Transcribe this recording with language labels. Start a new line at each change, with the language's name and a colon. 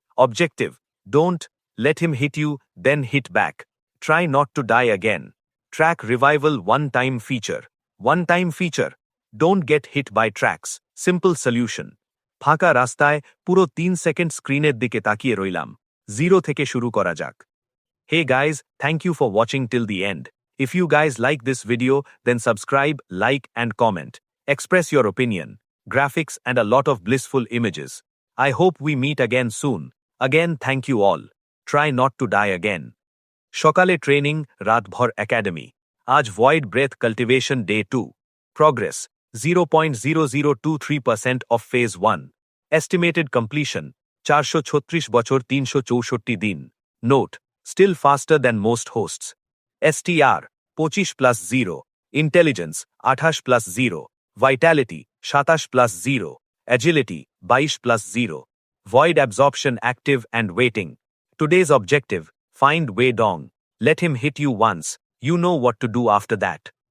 English: Objective, don't let him hit you, then hit back. Try not to die again. Track revival one-time feature. One-time feature. Don't get hit by tracks. Simple solution.
Bangla: ফাঁকা রাস্তায় পুরো 3 second স্ক্রিনের দিকে তাকিয়ে রইলাম। 0 থেকে শুরু করা যাক।
English: Hey guys, thank you for watching till the end. If you guys like this video, then subscribe, like and comment. Express your opinion, graphics and a lot of blissful images. I hope we meet again soon. Again, thank you all. Try not to die again.
Bangla: সকালে training, রাতভর academy.
English: আজ void breath cultivation day 2। Progress 0.0023% of phase 1। Estimated completion 436 বছর 364 দিন। Note, still faster than most hosts. STR 25+0, intelligence 28+0, vitality 27+0, agility 22+0, void absorption active and waiting. Today's objective, find Wei Dong. Let him hit you once. You know what to do after that.